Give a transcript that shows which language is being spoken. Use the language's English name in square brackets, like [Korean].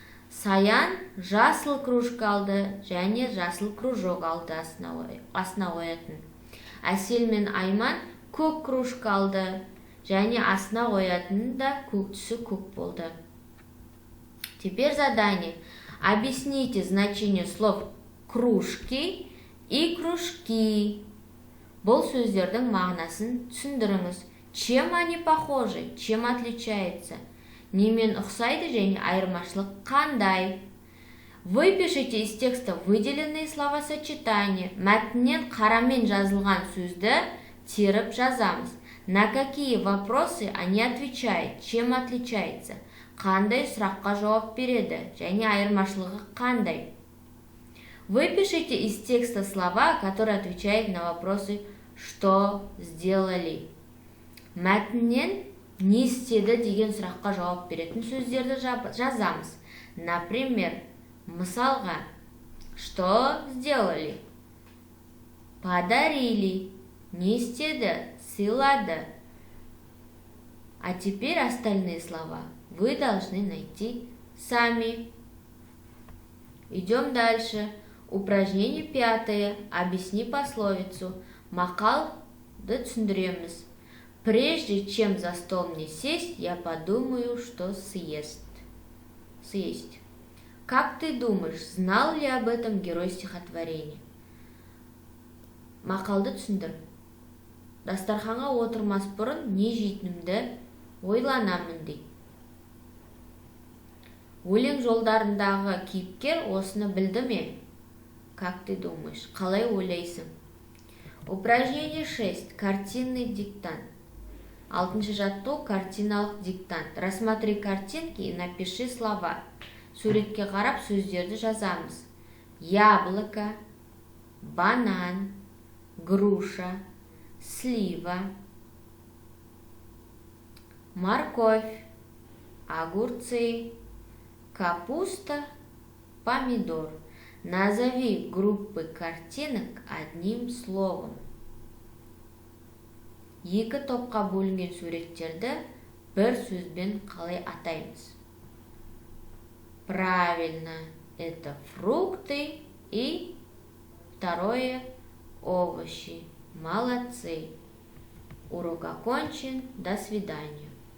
[Kazakh] Саян жасыл кружка алды және жасыл кружок алды астына қоятын. Әсел мен Айман көк кружка алды және астына қоятын да көк түсі көк болды. [Russian] Теперь задание. Объясните значение слов кружки и кружки. [Kazakh] Бұл сөздердің мағынасын түсіндіріңіз. [Russian] Чем они похожи, чем отличаются? [Kazakh] немен ұқсайды және айырмашылық қандай? [Russian] Выпишите из текста выделенные словосочетания. [Kazakh] Мәтіннен қарамен жазылған сөзді теріп жазамыз. [Russian] На какие вопросы они отвечают? Чем отличается? [Kazakh] Қандай сұраққа жауап береді? Және айырмашылығы қандай? [Russian] Выпишите из текста слова, которые отвечают на вопросы «что сделали». [Kazakh] Мәтіннен не істеді деген сұраққа жауап беретін сөздерді жазамыз. [Russian] Например, мысалға, что сделали? Подарили. [Kazakh] Не істеді? Сыйлады. [Russian] А теперь остальные слова вы должны найти сами. Идем дальше. Упражнение 5. Объясни пословицу. [Kazakh] Мақалды түсіндіреміз. [Russian] Прежде чем за стол мне сесть, я подумаю, что съесть. Как ты думаешь, знал ли об этом герой стихотворения? [Kazakh] Мақалды түсіндір. Дастарханға отырмас бұрын не жейтінімді ойланамын дейді. Өлең жолдарындағы кейіпкер осыны білді ме? [Russian] Как ты думаешь? [Kazakh] Қалай ойлайсың? [Russian] Упражнение 6. Картинный диктант. [Kazakh] 6-шы жаттығу картиналық диктант. [Russian] Рассмотри картинки и напиши слова. [Kazakh] Суретке қарап сөздерді жазамыз. [Russian] Яблоко, банан, груша, слива, морковь, огурцы, капуста, помидор. Назови группы картинок одним словом. [Kazakh] Екі топқа бөлінген суреттерді бір сөзбен қалай атаймыз? [Russian] Правильно, это фрукты и второе овощи. Молодцы. Урок окончен. До свидания.